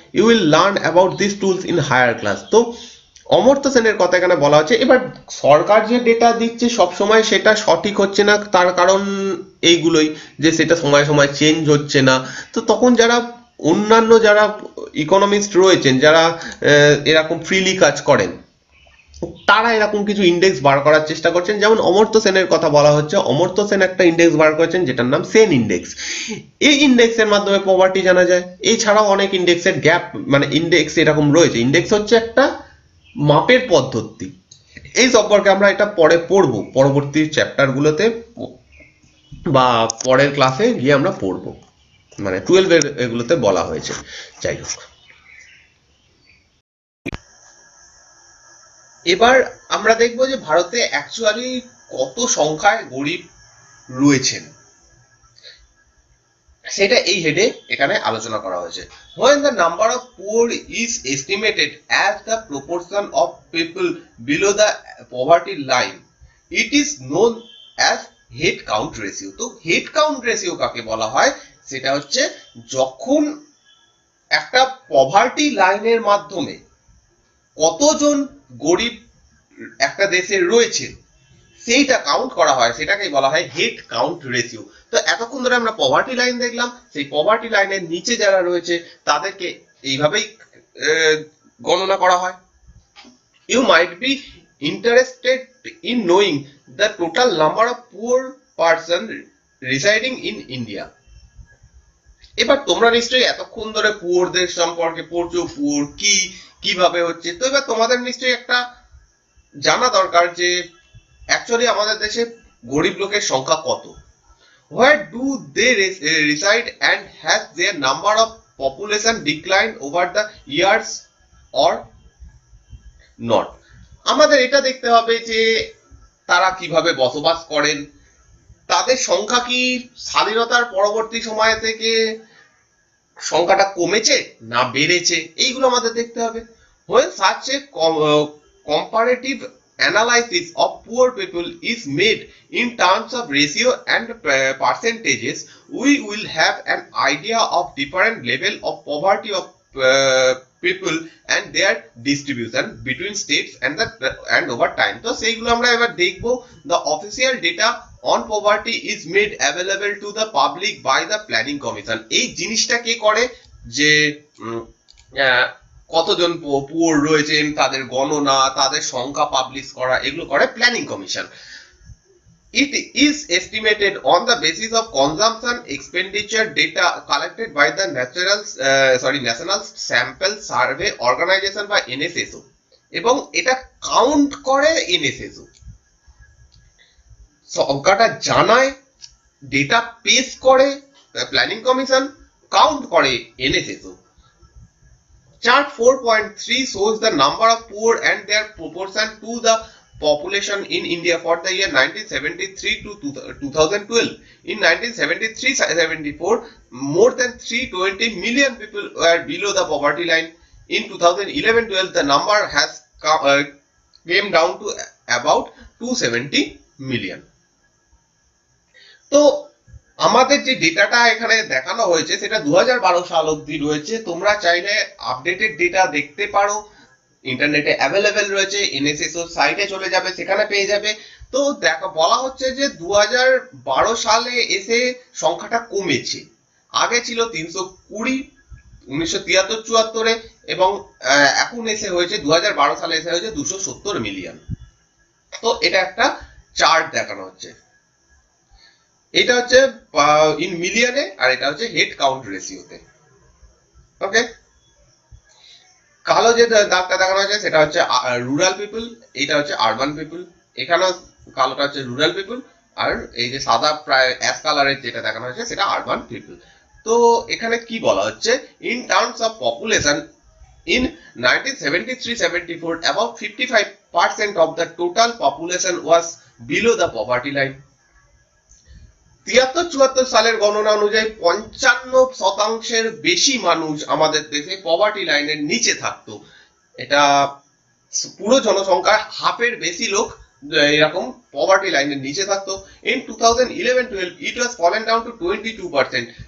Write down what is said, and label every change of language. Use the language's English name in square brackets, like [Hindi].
[English] You will learn about these tools in higher class. [Bangla] তো অমর্ত্য সেনের কথা এখানে বলা হচ্ছে। এবার সরকার যে ডেটা দিচ্ছে সব সময় সেটা সঠিক হচ্ছে না, তার কারণ এইগুলোই যে সেটা সময় সময় চেঞ্জ হচ্ছে না। তো তখন যারা অন্যান্য যারা ইকোনমিস্ট রয়েছেন, যারা এরকম ফ্রিলি কাজ করেন, তারা এরকম কিছু ইন্ডেক্স বার করার চেষ্টা করছেন। যেমন অমর্ত্য সেনের কথা বলা হচ্ছে, অমর্ত্য সেন একটা ইন্ডেক্স বার করেছেন যেটার নাম সেন ইন্ডেক্স। এই ইন্ডেক্সের মাধ্যমে পভার্টি জানা যায়। এছাড়াও অনেক ইন্ডেক্সের গ্যাপ মানে ইন্ডেক্স এরকম রয়েছে। ইন্ডেক্স হচ্ছে একটা মাপের পদ্ধতি। এই সম্পর্কে আমরা এটা পরে পড়বো পরবর্তী চ্যাপ্টারগুলোতে, বা পরের ক্লাসে গিয়ে আমরা পড়বো, মানে 12 এর এগুলোতে বলা হয়েছে। যাই হোক, এবার আমরা দেখবো যে ভারতে অ্যাকচুয়ালি কত সংখ্যায় গরিব রয়েছেন, সেটা এই হেডে এখানে আলোচনা করা হয়েছে। [English] when the number of poor is estimated as the proportion of people below the poverty line, it is known as head count ratio. [Bangla] তো head count ratio কাকে বলা হয়, সেটা হচ্ছে যখন একটা পভার্টি লাইনের মাধ্যমে কতজন গরিব একটা দেশে রয়েছে সেইটা কাউন্ট করা হয়, সেটাকেই বলা হয় হেড কাউন্ট রেশিও। তো এতক্ষণ ধরে আমরা পভার্টি লাইন দেখলাম, সেই পভার্টি লাইনের নিচে যারা রয়েছে তাদেরকে এইভাবেই গণনা করা হয়। [English] You might be interested in knowing the total number of poor person residing in India. [Bangla] এবার তোমরা নিশ্চয়ই এতক্ষণ ধরে পুয়ারদের সম্পর্কে পড়ছো, পুয়ার কি, কিভাবে হচ্ছে। তো এবার তোমাদের নিশ্চয়ই একটা জানা দরকার যে অ্যাকচুয়ালি আমাদের দেশে গরিব লোকের সংখ্যা কত, [English] where do they reside, and has their number of population declined over the years or not. [Bangla] আমাদের এটা দেখতে হবে যে তারা কিভাবে বসবাস করেন, তাদের সংখ্যা কি স্বাধীনতার পরবর্তী সময় থেকে সংখ্যাটা কমেছে না বেড়েছে, এইগুলো আমাদের দেখতে হবে। [English] When such a comparative analysis of poor people is made in terms of ratio and percentages, we will have an idea of different level of poverty of people and their distribution between states and over time. [Bangla] তো সেইগুলো আমরা এবার দেখবো। [English] The official data on poverty is made available to the public by the planning commission. [Bangla] এই জিনিসটা কে করে, যে আহ, কতজন পুয়ার রয়েছেন তাদের গণনা, তাদের সংখ্যা পাবলিশ করা, এগুলো করে planning commission. [English] It is estimated on the basis of consumption expenditure data collected by the National Sample Survey Organization বা NSSO, [Bangla] এবং এটা কাউন্ট করে NSSO। সংখ্যাটা জানায়, ডেটা পেশ করে প্ল্যানিং কমিশন, কাউন্ট করে NSSO। [English] Chart 4.3 shows the number of poor and their proportion to the population in India for the year 1973 to 2012. In 1973-74, more than 320 million people were below the poverty line. In 2011-12, the number has came down to about 270 million. [Bangla] তো আমাদের যে ডেটাটা এখানে দেখানো হয়েছে সেটা 2012 সাল অবধি রয়েছে। তোমরা চাইলে আপডেটেড ডেটা দেখতে পারো, ইন্টারনেটে অ্যাভেলেবেল রয়েছে, এনএসএসও সাইটে চলে যাবে, সেখানে পেয়ে যাবে। তো দেখা বলা হচ্ছে যে 2012 সালে এসে সংখ্যাটা কমেছে, আগে ছিল 320 1973-74-এ, এবং এখন এসে হয়েছে 2012 সালে এসে হয়েছে 270 মিলিয়ন। তো এটা একটা চার্ট দেখানো হচ্ছে, এটা হচ্ছে ইন মিলিয়নে, আর এটা হচ্ছে হেড কাউন্ট রেশিওতে। ওকে, কালো যে দাগটা দেখানো হয়েছে সেটা হচ্ছে রুরাল পিপল, এটা হচ্ছে আরবান পিপল। এখানে কালোটা হচ্ছে রুরাল পিপল, আর এই যে সাদা প্রায় অ্যাশ কালারের যেটা দেখানো হয়েছে সেটা আরবান পিপল। তো এখানে কি বলা হচ্ছে, [English] In terms of population in 1973-74 about 55% of the total population was below the poverty line. [Bangla] 73-74 সালের গণনা অনুযায়ী 55% বেশি মানুষ আমাদের দেশে পভার্টি লাইনের নিচে থাকতো। এটা পুরো জনসংখ্যার হাফের বেশি লোক এরকম পভার্টি লাইনের নিচে থাকতো। [English] In 2011-12 it was fallen down to 22%।